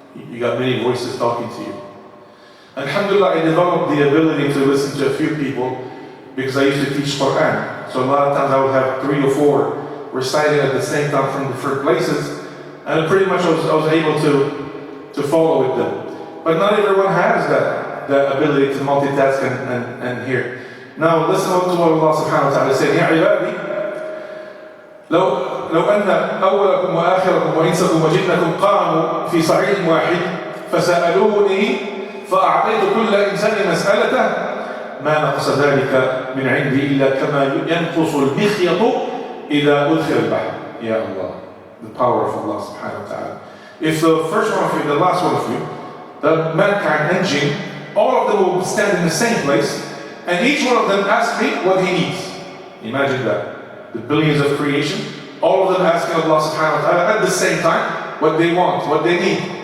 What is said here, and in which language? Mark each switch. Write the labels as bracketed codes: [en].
[en] You got many voices talking to you. Alhamdulillah, I developed the ability to listen to a few people because I used to teach Quran. So a lot of times I would have 3 or 4 reciting at the same time from different places, and pretty much I was able to follow with them. But not everyone has that. the ability to multitask and hear. Now listen to what Allah subhanahu wa ta'ala said. [ar] يا عبادي لو أن أولكم وآخركم وإنسكم وجنكم قاموا في صعيد واحد فسألوني فأعطيت كل إنسان مسألته ما نقص ذلك من عندي إلا كما ينقص المخيط إذا أدخل البحر. [en] يا الله, the power of Allah subhanahu wa ta'ala. If the first one of you, the last one of you, the mankind and jinn, all of them will stand in the same place, and each one of them asks me what he needs. Imagine that. The billions of creation, all of them asking Allah subhanahu wa ta'ala at the same time what they want, what they need.